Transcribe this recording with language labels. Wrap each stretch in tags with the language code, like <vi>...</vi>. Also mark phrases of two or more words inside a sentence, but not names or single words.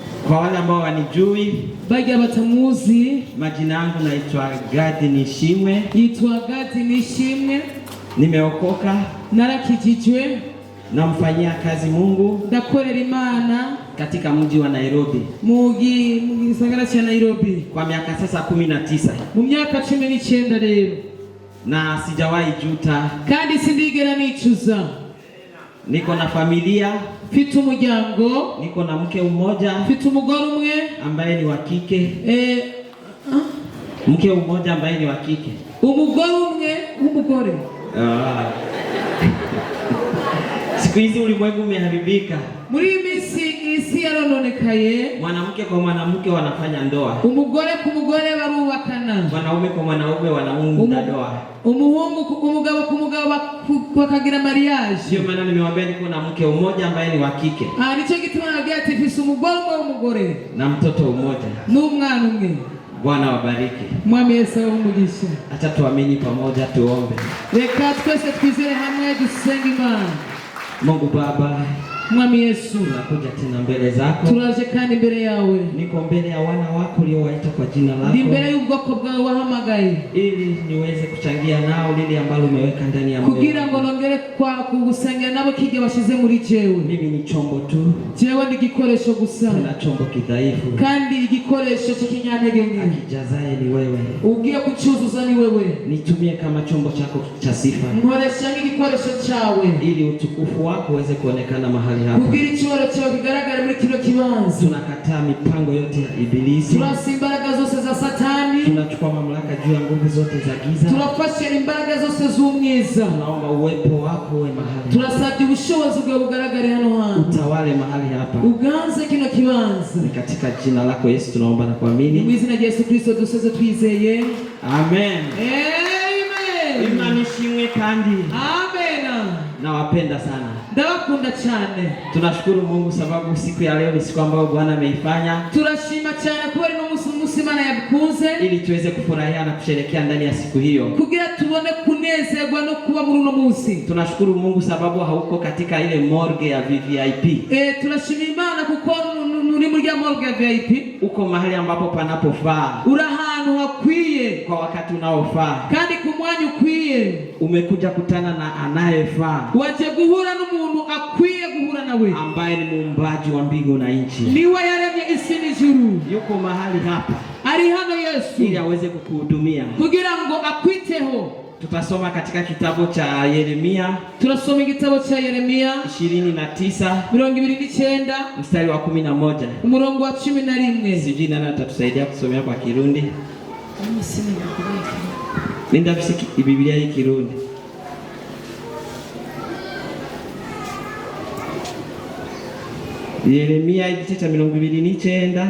<sw>Kwa wale ambao wanijui,</sw> <rn>bajya batamuzi,</rn> <sw>majina yangu naitwa Gadi Nishimwe.</sw> <rn>Yitwa Gadi Nishimwe.</rn> <sw>Nimeokoka,</sw> <rn>narakijijwe,</rn> <sw>namfanyia kazi Mungu,</sw> <rn>ndakorera Imana</rn> <sw>katika mji wa Nairobi.</sw> <rn>Mu gisagara cha Nairobi</rn> <sw>Kwa miaka sasa 19.</sw> <rn>Mu myaka 19 rero.</rn> <sw>Na sijawahi juta,</sw> <rn>kandi sindigera nicuza.</rn> <sw>Niko na familia,</sw> <rn>mfite umuryango,</rn> <sw>niko na mke mmoja,</sw> <rn>mfite umugore umwe</rn> <sw>ambaye ni wa kike. Mke mmoja ambaye ni wa kike.</sw> <rn>Umugore umwe w'umugore.</rn> <sw>Siku hizi ulimwengu umeharibika.</sw> <rn>Muri isi yarononekaye.</rn> <sw>Mwanamke kwa mwanamke wanafanya ndoa.</sw> <rn>Umugore ku mugore barubakana.</rn> <sw>Mwanaume kwa mwanaume wanaunda ndoa.</sw> <rn>Umugabo ku mugabo bakagira mariage.</rn> <sw>Ndio maana nimewaambia niko na mke mmoja ambaye ni wa kike.</sw> <rn>Nico gituma nabwiye ati mfise umugore w'umugore</rn> <sw>na mtoto mmoja</sw> <rn>n'umwana umwe.</rn> <sw>Bwana wabariki.</sw> <rn>Mwami Yesu umugisha.</rn> <sw>Acha tuamini pamoja, tuombe.</sw> <rn>Reka twese twizere hamwe dusenge Imana.</rn> <sw>Mungu Baba, Mwami Yesu, nakuja tena mbele zako.</sw> <rn>Turaje kandi imbere yawe.</rn> <sw>Niko mbele ya wana wako uliowaita kwa jina lako.</sw> <rn>Ndi mbere y'ubwoko bwawe wahamagaye.</rn> <sw>Ili niweze kuchangia nao lile ambalo umeweka ndani ya moyo.</sw> <rn>Kugira ngo nongere kwa kugusengera nabo kije washize muri jewe.</rn> <sw>Mimi ni chombo tu.</sw> <rn>Jewe ndi gikoresho gusa.</rn> <sw>Na chombo kidhaifu.</sw> <rn>Kandi igikoresho cy'ikinyantege nke.</rn> <sw>Akijazaye ni wewe.</sw> <rn>Ugiye kucyuzuza ni wewe.</rn> <sw>Nitumie kama chombo chako cha sifa.</sw> <rn>Nkoresha nk'igikoresho cyawe.</rn> <sw>Ili utukufu wako uweze kuonekana mahali hapa.</sw> <rn>Kugira icyoro cyawe kigaragara muri kino kibanza.</rn> <sw>Tunakataa mipango yote ya ibilisi.</sw> <rn>Turasa imbaraga zose za Satani.</rn> <sw>Tunachukua mamlaka juu ya nguvu zote za giza.</sw> <rn>Turafashe imbaraga zose z'umwiza.</rn> <sw>Tunaomba uwepo wako uwe mahali.</sw> <rn>Turasabye ubushobozi bwawe bugaragare hano hantu.</rn> <sw>Utawale mahali hapa.</sw> <rn>Uganze kino kibanza.</rn> <sw>Ni katika jina lako Yesu tunaomba na kuamini.</sw> <rn>Mu izina rya Yesu Kristo duseze twizeye.</rn> <sw>Amen.</sw> <rn>Amen. Imana ishimwe kandi. Amen.</rn> <sw>Nawapenda sana.</sw> <rn>Ndabakunda cyane.</rn> <sw>Tunashukuru Mungu sababu siku ya leo ni siku ambayo Bwana ameifanya.</sw> <rn>Turashima cyane kuba ari n'umunsi Imana yabikunze.</rn> <sw>Ili tuweze kufurahia na kusherehekea ndani ya siku hiyo.</sw> <rn>Kugira tubone kunezerwa no kuba muri uno munsi.</rn> <sw>Tunashukuru Mungu sababu hauko katika ile morgue ya VIP.</sw> <rn>Turashima Imana kuko uri muri ya morgue ya VIP.</rn> <sw>Uko mahali ambapo panapofaa.</sw> <rn>Uri ahantu hakwiye</rn> <sw>kwa wakati unaofaa.</sw> <rn>Kandi ku mwanya ukwiye.</rn> <sw>Umekuja kutana na anayefaa.</sw> <rn>Waje guhura n'umuntu akwiye guhura nawe.</rn> <sw>Ambaye ni muumbaji wa mbingu na nchi.</sw> <rn>Niwe yaremye isi n'ijuru.</rn> <sw>Yuko mahali hapa.</sw> <rn>Ari hano Yesu.</rn> <sw>Ili aweze kukuhudumia.</sw> <rn>Kugira ngo akwiteho.</rn> <sw>Tutasoma katika kitabu cha Yeremia.</sw> <rn>Turasoma igitabo cha Yeremia</rn> <sw>29 mstari wa 11.</sw> <rn>Umurongo wa 11.</rn> <sw>Sijui nani atatusaidia kusomea kwa Kirundi. Linda bisiki Biblia hii Kirundi.</sw> <rn>Yeremia igice cha 29.</rn>